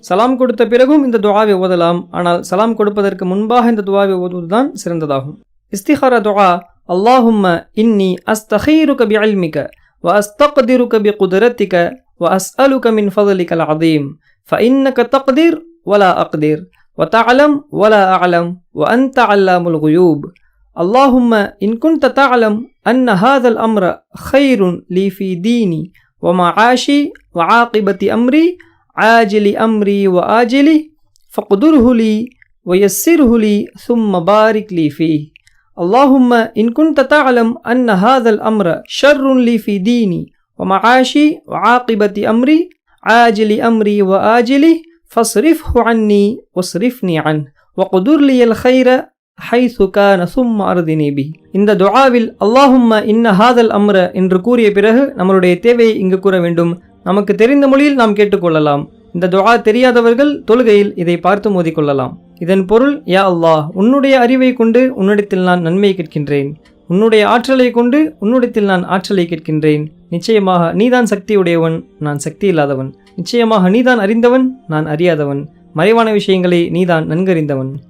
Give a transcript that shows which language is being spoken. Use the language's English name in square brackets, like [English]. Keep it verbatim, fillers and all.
[Tamil] சலாம் கொடுத்த பிறகும் இந்த துஆவை ஓதலாம், ஆனால் சலாம் கொடுப்பதற்கு முன்பாக இந்த துஆவை ஓதுவதுதான் சிறந்ததாகும். [Arabic] இஸ்திகாரா துஆ, அல்லாஹும்ம இன்னி அஸ்தகீருக பிஇல்மிக வ அஸ்தக்திருக பிகுத்ரத்திக வ அஸ்அலுக மின் ஃபضலிகல் அஸீம் ஃபஇன்னக தக்தீர் வலா அக்தீர் வ தஅலம் வலா அஅலம் வ அன்த அல்லாமுல் குயூப். اللهم إن كنت تعلم أن هذا الأمر خير لي في ديني ومعاشي وعاقبة أمري عاجل أمري وآجله فقدره لي ويسره لي ثم بارك لي فيه. اللهم إن كنت تعلم أن هذا الأمر شر لي في ديني ومعاشي وعاقبة أمري عاجل أمري وآجله فاصرفه عني واصرفني عنه وقدر لي الخير ஹைசு கான சும்ம அர்தினீபி. [Tamil] இந்த துஆவில் [Arabic] அல்லாஹும்ம இன்ன ஹாதல் அம்ர [Tamil] என்று கூறிய பிறகு நம்மளுடைய தேவையை இங்கு கூற வேண்டும். நமக்கு தெரிந்த மொழியில் நாம் கேட்டுக்கொள்ளலாம். இந்த துஆ தெரியாதவர்கள் தொழுகையில் இதை பார்த்து மோதிக்கொள்ளலாம். இதன் பொருள், யா அல்லாஹ், உன்னுடைய அறிவை கொண்டு உன்னிடத்தில் நான் நன்மை கேட்கின்றேன், உன்னுடைய ஆற்றலை கொண்டு உன்னிடத்தில் நான் ஆற்றலை கேட்கின்றேன், நிச்சயமாக நீதான் சக்தி உடையவன், நான் சக்தி இல்லாதவன், நிச்சயமாக நீதான் அறிந்தவன், நான் அறியாதவன், மறைவான விஷயங்களை நீதான் நன்கறிந்தவன்.